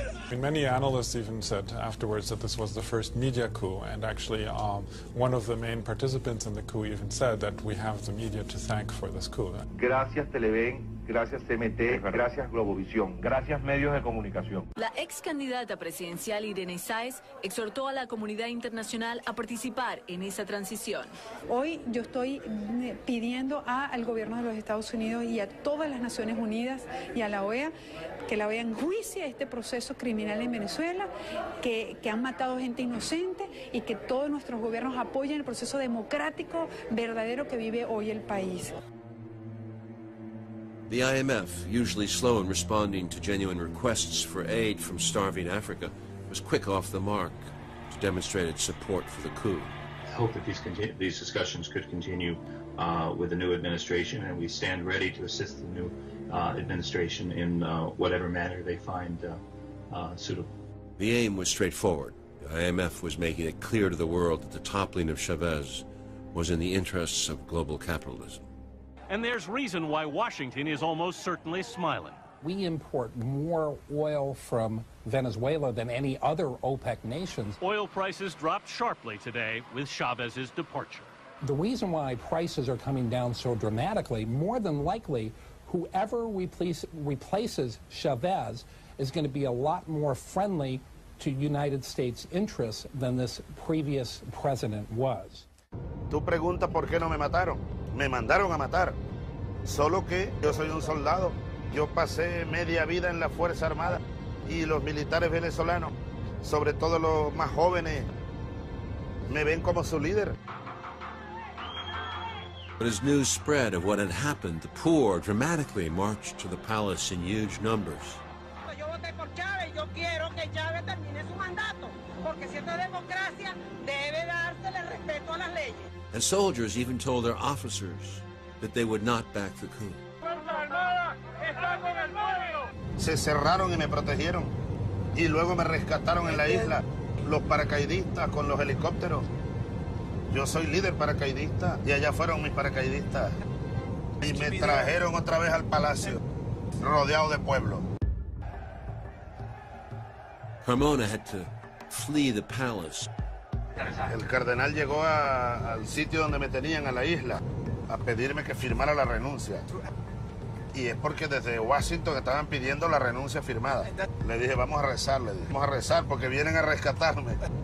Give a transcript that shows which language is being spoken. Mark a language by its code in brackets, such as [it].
[en] Many analysts even said afterwards that this was the first media coup, and actually one of the main participants in the coup even said that we have the media to thank for this coup. [es] Gracias Televen, gracias CMT, gracias Globovisión, gracias medios de comunicación. La ex candidata presidencial Irene Sáez exhortó a la comunidad internacional a participar en esa transición. Hoy yo estoy pidiendo al gobierno de los Estados Unidos y a todas las Naciones Unidas y a la OEA que la OEA enjuicie este proceso criminal en Venezuela, que han matado gente inocente y que todos nuestros gobiernos apoyen el proceso democrático verdadero que vive hoy el país. [en] The IMF, usually slow in responding to genuine requests for aid from starving Africa, was quick off the mark to demonstrate its support for the coup. I hope that these discussions could continue with the new administration, and we stand ready to assist the new administration in whatever manner they find suitable. The aim was straightforward. The IMF was making it clear to the world that the toppling of Chavez was in the interests of global capitalism. And there's reason why Washington is almost certainly smiling. We import more oil from Venezuela than any other OPEC nations. Oil prices dropped sharply today with Chavez's departure. The reason why prices are coming down so dramatically, more than likely, whoever replaces Chavez is going to be a lot more friendly to United States interests than this previous president was. [es] Tú preguntas por qué no me mataron. Me mandaron a matar. Solo que yo soy un soldado. Yo pasé media vida en la Fuerza Armada y los militares venezolanos, sobre todo los más jóvenes, me ven como su líder. [en] But as news spread of what had happened, the poor dramatically marched to the palace in huge numbers. [es] Yo voté por Chávez y yo quiero que Chávez termine su mandato, porque si esto es democracia, debe dársele respeto a las leyes. [en] And soldiers even told their officers that they would not back the coup. [es] Se cerraron y me protegieron. Y luego me rescataron en la isla los paracaidistas con los helicópteros. Yo soy líder paracaidista y allá fueron mis paracaidistas. Y me trajeron otra vez al palacio, rodeado de pueblo. [en] Carmona had to flee the palace. [es] El cardenal llegó al sitio donde me tenían, a la isla, a pedirme que firmara la renuncia. Y es porque desde Washington estaban pidiendo la renuncia firmada. Le dije, vamos a rezar, le dije. Vamos a rezar porque vienen a rescatarme.